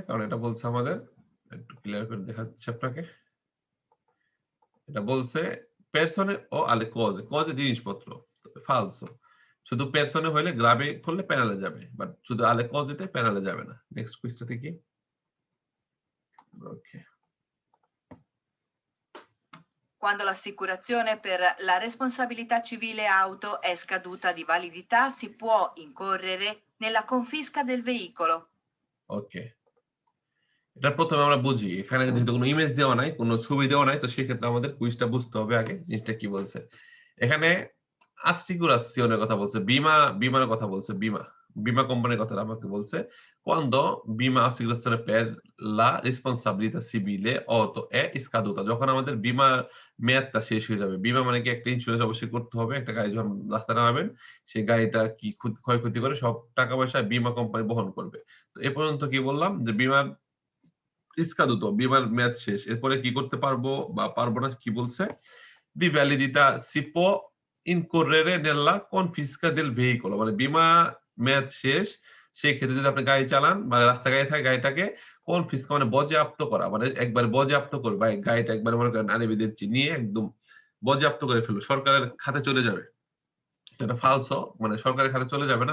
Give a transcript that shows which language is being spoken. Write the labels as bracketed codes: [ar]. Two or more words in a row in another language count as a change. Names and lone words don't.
[bn] কারণ এটা বলছে আমাদের একটু ক্লিয়ার করে দেখাচ্ছি আপনাকে। এটা বলছে পেরসনে ও [it] alle cose. [bn] কোজে জিনিসপত্র। ফালসো। শুধু পেরসনে হইলে গ্রাবে করলে পেনালে যাবে। বাট শুধু আলে কোজেতে পেনালে যাবে না। নেক্সট কুইজটা দেখি। ওকে। [it] Quando l'assicurazione per la responsabilità civile auto è scaduta di validità, si può incorrere nella confisca del veicolo. [bn] ওকে। এটা ১ম এ আমরা বুঝি। এখানে যেহেতু কোন ইমেজ দেওয়া নাই, কোন ছবি দেওয়া নাই, তো সেক্ষেত্রে আমাদের কুইজটা বুঝতে হবে আগে জিনিসটা কি বলছে। এখানে assicurazione কথা বলছে। বিমার কথা বলছে, বীমা কোম্পানির কথাটা আমাকে বলছে। [it] Quando bima assicurazione per la responsabilità civile auto è scaduta [bn] যখন আমাদের বীমার মেয়াদটা শেষ হয়ে যাবে। বীমা মানে কি একটা ইন্সুরেন্স অবশ্যই করতে হবে। একটা গাড়ি যখন রাস্তায় নামাবেন, সেই গাড়িটা কি ক্ষয়ক্ষতি করে সব টাকা পয়সা বীমা কোম্পানি বহন করবে। তো এ পর্যন্ত কি বললাম যে বীমার স্কাদুতো বিমার মেয়াদ শেষ। এরপরে কি করতে পারবো বা পারবো না কি বলছে? [it] Di validità si può incorrere nella confisca del veicolo [bn] মানে বীমা মেয়াদ শেষ। সেই ক্ষেত্রে যদি আপনি গাড়ি চালান বা রাস্তায় গাড়ি থাকে গাড়িটাকে কনফিস্কা মানে বাজেয়াপ্ত করা। মানে একবারে বাজেয়াপ্ত করবে। বা গাড়িটা একবারে মনে করেন আনিবিদের নিয়ে একদম বাজেয়াপ্ত করে ফেললো। সরকারের খাতে চলে যাবে। তো এটা ফালসো মানে সরকারের খাতে চলে যাবে না।